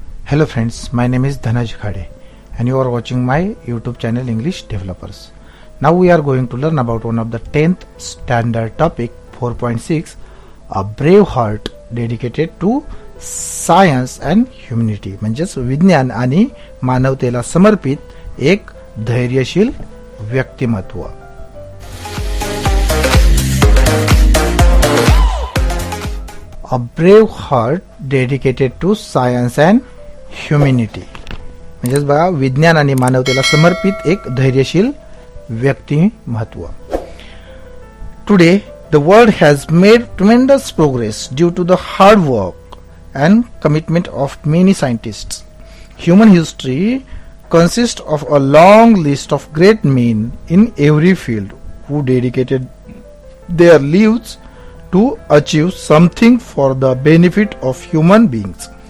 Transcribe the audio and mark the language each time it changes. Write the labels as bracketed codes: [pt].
[en] Hello friends, my name is Dhanaj Khade and you are watching my YouTube channel English Developers. Now we are going to learn about one of the 10th standard topic 4.6, a brave heart dedicated to science and humanity. [mr] म्हणजेच विज्ञान आणि मानवतेला समर्पित एक धैर्यशील व्यक्तिमत्व. [en] A brave heart dedicated to science and humanity. [mr] म्हणजेच बघा विज्ञान आणि मानवतेला समर्पित एक धैर्यशील व्यक्तिमत्व. [en] Today the world has made tremendous progress due to the hard work and commitment of many scientists. Human history consists of a long list of great men in every field who dedicated their lives to achieve something for the benefit of human beings.